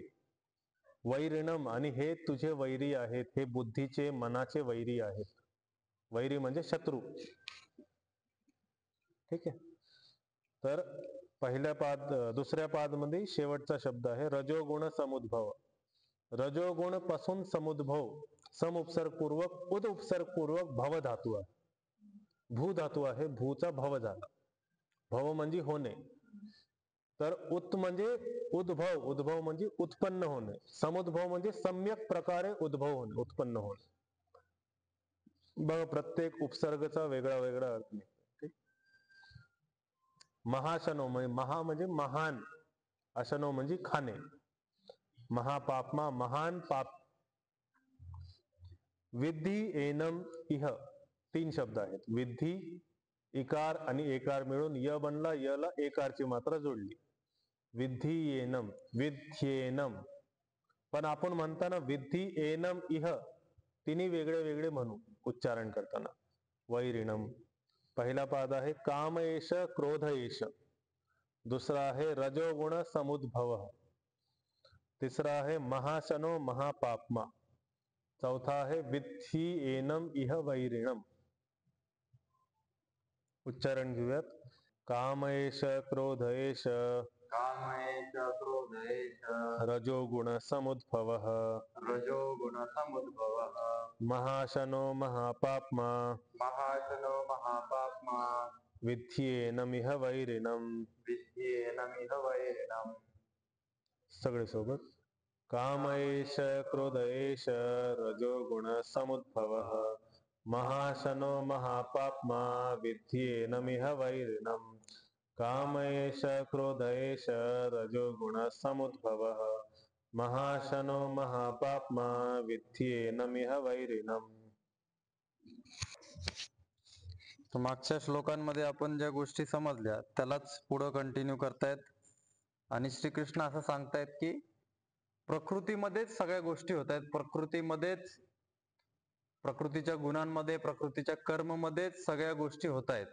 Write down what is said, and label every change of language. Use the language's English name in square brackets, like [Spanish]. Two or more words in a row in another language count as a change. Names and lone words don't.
[Marathi] वैरिणम, आणि हे तुझे वैरी आहेत, हे बुद्धीचे, मनाचे वैरी आहेत. वैरी म्हणजे शत्रू. ठीक आहे. तर दुसऱ्या पाद मध्ये शेवटचा शब्द आहे [Sanskrit] रजोगुण समुद्भव. [Marathi] रजोगुण पासून समुद्भव, सम उपसर्ग पूर्वक, उद उपसर्ग पूर्वक भव धातू आहे. भू धातू आहे, भूचा भव झाला. भव म्हणजे होणे. तर उत म्हणजे उद्भव, उद्भव म्हणजे उत्पन्न होणे. समुद्भव म्हणजे सम्यक प्रकारे उद्भव होणे, उत्पन्न होणे. बघ, प्रत्येक उपसर्गाचा वेगळा वेगळा अर्थ निघतो. महाशनो म्हणजे महा म्हणजे महान, अशनो म्हणजे खाणे. महापापमा, महान पाप, विद्धी एनम इह 3 शब्द आहेत. विद्धी, इकार आणि एकार मिळून य बनला. यला एकारची मात्रा जोडली. [Sanskrit] विद्धी एनम, विध्येनम. [Marathi] पण आपण म्हणताना [Sanskrit] विद्धी एनम इह [Marathi] तिन्ही वेगळे वेगळे म्हणू उच्चारण करताना. वैरिणम. पहिला पाद आहे [Sanskrit] काम एष क्रोध एष. [Marathi] दुसरा आहे [Sanskrit] रजोगुण समुद्भव. [Marathi] तिसरा आहे [Sanskrit] महाशनो महापाप्मा. [Marathi] चौथा आहे [Sanskrit] विद्धी एनम इह वैरिणम. [Marathi] उच्चारण घेऊयात. [Sanskrit] काम एष क्रोध एष कामयेष क्रोधयेष रजोगुण समुद्भव रजोगुण समुद्भवः महाशनो महापाप्मा महाशनो महापाप्मा विद्ध्येनमिह वैरिणम. विद्येनमिह वैरिणम्. सगळे सोबत. काम एष क्रोध एष रजोगुण समुद्भव महाशनो महापाप्मा विद्ध्येनमिह वैरिणम. काम एष क्रोध एष रजोगुण समुद्भव महाशनो महापाप्मा विद्ध्येनमिह वैरिणम. [Marathi] तर मागच्या श्लोकांमध्ये आपण ज्या गोष्टी समजल्या त्यालाच पुढं कंटिन्यू करतायत. आणि श्रीकृष्ण असं सांगतायत की प्रकृतीमध्येच सगळ्या गोष्टी होत आहेत. प्रकृतीमध्येच, प्रकृतीच्या गुणांमध्ये, प्रकृतीच्या कर्ममध्येच सगळ्या गोष्टी होत आहेत.